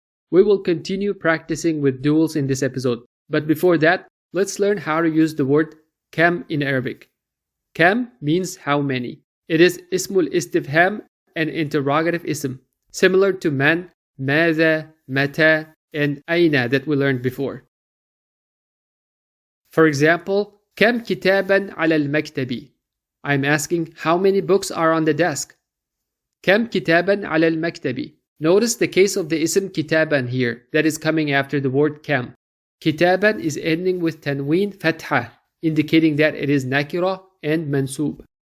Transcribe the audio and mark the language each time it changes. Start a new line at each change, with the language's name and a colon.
English: We will continue practicing with duals in this episode. But before that, let's learn how to use the word KAM in Arabic. KAM means how many. It is ISMU-LISTIFHAAM and interrogative ism, similar to man, ماذا, متى, and أين that we learned before. For example,
Arabic: كم كتابا على المكتب?
English: I'm asking how many books are on the desk.
Arabic: كم كتابا على المكتب?
English: Notice the case of the ism كتابا here that is coming after the word كم. كتابا is ending with tanween fatha, indicating that it is nakirah and mansub.